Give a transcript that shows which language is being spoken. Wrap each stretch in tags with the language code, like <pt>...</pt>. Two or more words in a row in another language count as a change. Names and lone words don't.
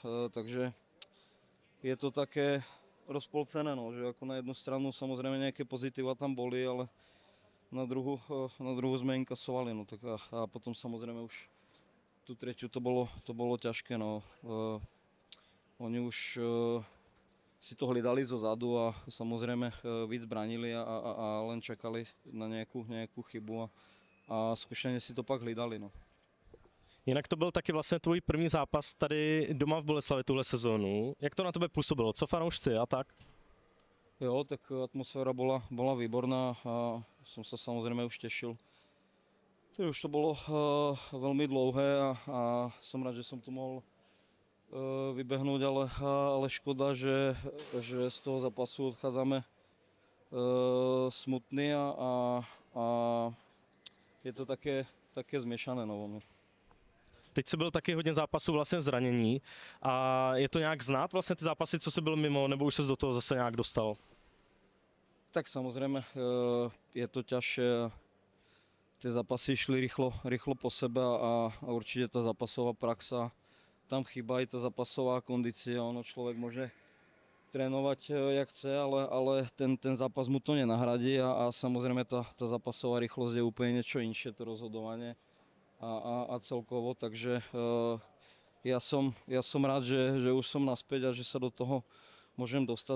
<sk>Takže je to také rozpolcené, no, že ako na jednu stranu samozrejme nejaké pozitíva tam boli, ale na druhú sme inkasovali, no, tak a potom samozrejme už tú tretiu to bolo ťažké, no. Oni už si to hľadali zo zadu a samozrejme víc bránili a len čakali na nejakú chybu a skúšene si to</sk> <cs>pak hlídali,</cs> <sk>no.</sk> <cs>Jinak to byl taky vlastně tvůj první zápas tady doma v Boleslavi tuhle sezónu. Jak to na tebe působilo? Co fanoušci a tak?</cs> <sk>Jo, tak atmosféra bola výborná a som sa samozrejme už tešil. Už to bolo veľmi dlouhé a som rád, že som tu mohol vybehnúť, ale škoda, že z toho zápasu odchádzame smutný a je to také zmiešané vo mne.</sk> <cs>Teď jsi byl taky hodně zápasů vlastně zranění a je to nějak znát vlastně ty zápasy, co jsi byl mimo, nebo už ses do toho zase nějak dostal?</cs> <sk>Tak samozrejme je to ťažšie. Tie zápasy išli rýchlo po sebe a určite tá zápasová praxa tam chýba, aj tá zápasová kondícia. Ono človek môže trénovať jak chce, ale ten zápas mu to nenahradí a samozrejme tá zápasová rýchlosť je úplne niečo inšie, to rozhodovanie a celkovo, takže ja som rád, že už som naspäť a že sa do toho môžem dostať.</sk>